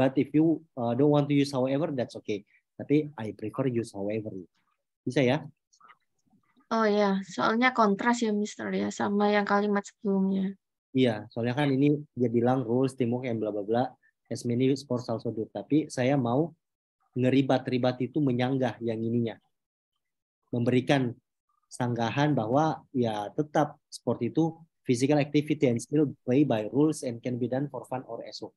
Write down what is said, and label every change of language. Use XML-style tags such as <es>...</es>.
<en>But if you don't want to use however, that's okay.</en> <id>Tapi</id> <en>I prefer use however.</en> <id>Bisa ya? Oh ya, soalnya kontras ya Mister ya sama yang kalimat sebelumnya. Iya, soalnya kan ini dia bilang</id> <en>rules, teamwork, and bla bla bla. As many sports also do.</en> <id>Tapi saya mau ngeribat-ribat itu menyanggah yang ininya. Memberikan sanggahan bahwa ya tetap sport itu</id> <en>physical activity and still play by rules and can be done for fun or as work.</en>